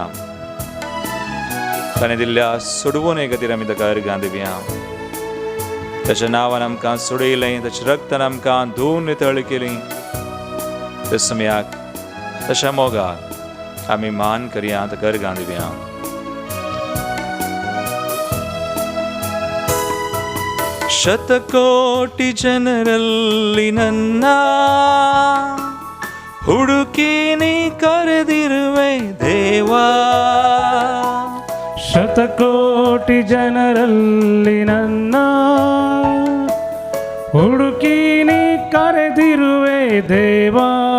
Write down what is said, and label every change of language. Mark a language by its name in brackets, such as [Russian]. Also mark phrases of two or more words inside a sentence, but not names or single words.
[Konkani] ताणें दिल्ल्या सोडवणे खातीर आमी ताका अर्गां दिवया. ताच्या नांवान आमकां सोडयलें, ताच्या रक्तान आमकां धुवन नितळ केलीं. ते सुमयाक, ताच्या मोगाक आमी मान करया, ताका अर्गां दिवया. [Kannada] ಶತಕೋಟಿ ಜನರಲ್ಲಿ ನನ್ನ ಹುಡುಕಿ ನೀ ಕರೆದಿರುವೆ ದೇವಾ. ಶತಕೋಟಿ ಜನರಲ್ಲಿ ನನ್ನ ಹುಡುಕಿ ನೀ ಕರೆದಿರುವೆ ದೇವಾ.